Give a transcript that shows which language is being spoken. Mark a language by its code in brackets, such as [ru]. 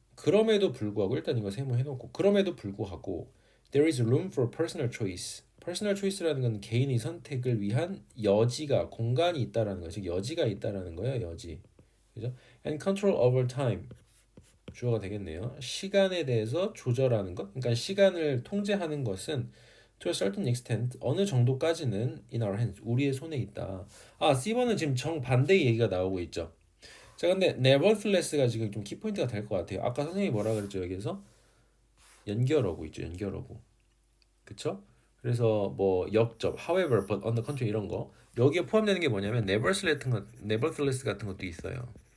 [ko] 그럼에도 불구하고 일단 이거 세모해놓고 그럼에도 불구하고 [en] there is room for personal choice. [ko] personal choice라는 건 개인의 선택을 위한 여지가 공간이 있다라는 거죠. 즉 여지가 있다라는 거예요. 여지. 그죠? [en] And control over time. [ko] 주어가 되겠네요. 시간에 대해서 조절하는 것. 그러니까 시간을 통제하는 것은 [en] to a certain extent [ko] 어느 정도까지는 [en] in our hands. [ko] 우리의 손에 있다. C번은 지금 정반대의 얘기가 나오고 있죠. 자, 근데 nevertheless가 지금 좀 키포인트가 될 것 같아요. 아까 선생님이 뭐라 그랬죠? 여기에서 연결어구 있죠. 연결어구. 그쵸? 그래서 뭐 역접, however, but on the contrary 이런 거 여기에 포함되는 게 뭐냐면 nevertheless 같은 것도 있어요.